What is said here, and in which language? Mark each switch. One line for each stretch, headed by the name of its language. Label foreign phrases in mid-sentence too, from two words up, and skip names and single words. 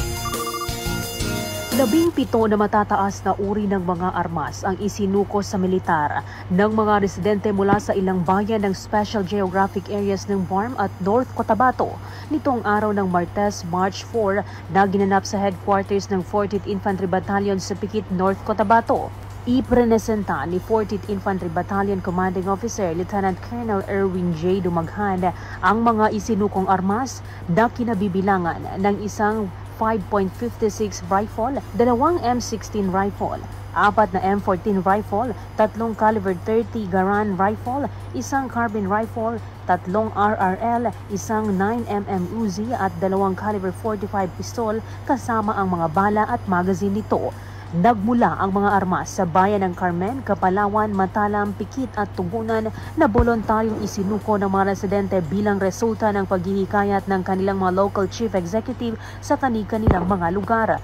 Filipino: 17 na matataas na uri ng mga armas ang isinukos sa militar ng mga residente mula sa ilang bayan ng Special Geographic Areas ng BARM at North Cotabato nitong araw ng Martes, March 4 na ginanap sa headquarters ng 40th Infantry Battalion sa Pikit, North Cotabato. Iprenesenta ni 40th Infantry Battalion Commanding Officer Lieutenant Colonel Erwin J. Dumaghan ang mga isinukong armas na kinabibilangan ng isang 5.56 rifle, 2 M16 rifle, 4 na M14 rifle, 3 caliber 30 Garand rifle, 1 carbine rifle, 3 RRL, 1 9mm Uzi at 2 caliber 45 pistol kasama ang mga bala at magazine nito. Nagmula ang mga armas sa bayan ng Carmen, Kapalawan, Matalam, Pikit at Tugunan na voluntaryong isinuko ng mga residente bilang resulta ng paghihikayat ng kanilang mga local chief executive sa kanilang mga lugar.